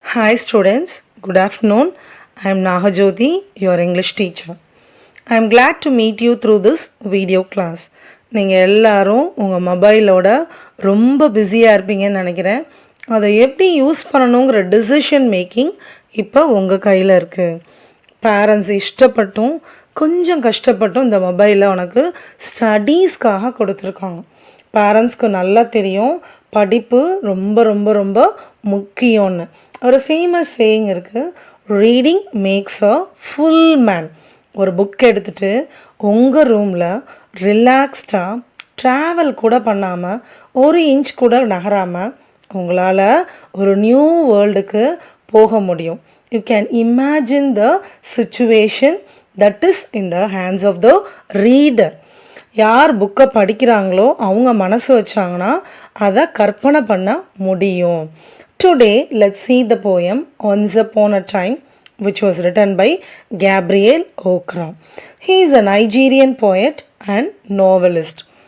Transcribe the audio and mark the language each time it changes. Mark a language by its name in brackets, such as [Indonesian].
[English] Hi students, good afternoon. I am Nahajoti, your English teacher. I am glad to meet you through this video class. [Tamil] நீங்கள் எல்லாரும் உங்கள் மொபைலோட ரொம்ப பிஸியாக இருப்பீங்கன்னு நினைக்கிறேன். அதை எப்படி யூஸ் பண்ணணுங்கிற டிசிஷன் மேக்கிங் இப்போ உங்கள் கையில் இருக்குது. பேரண்ட்ஸ் இஷ்டப்பட்டும் கொஞ்சம் கஷ்டப்பட்டும் இந்த மொபைலை உனக்கு ஸ்டடீஸ்க்காக கொடுத்துருக்காங்க. பேரண்ட்ஸ்க்கு நல்லா தெரியும் படிப்பு ரொம்ப ரொம்ப ரொம்ப முக்கியம்னு. ஒரு ஃபேமஸ் சேயிங் இருக்குது, [English] Reading makes a full man. [Tamil] ஒரு புக் எடுத்துகிட்டு உங்கள் ரூமில் ரிலாக்ஸ்டாக ட்ராவல் கூட பண்ணாமல் ஒரு இன்ச் கூட நகராமல் உங்களால் ஒரு நியூ வேர்ல்டுக்கு போக முடியும். [English] You can imagine the situation that is in the hands of the reader. [Tamil] யார் புக்கை படிக்கிறாங்களோ அவங்க மனசு வச்சாங்கன்னா அதை கற்பனை பண்ண முடியும். [English] Today let's see the poem Once Upon a Time which was written by Gabriel Okra. He is a Nigerian poet and novelist.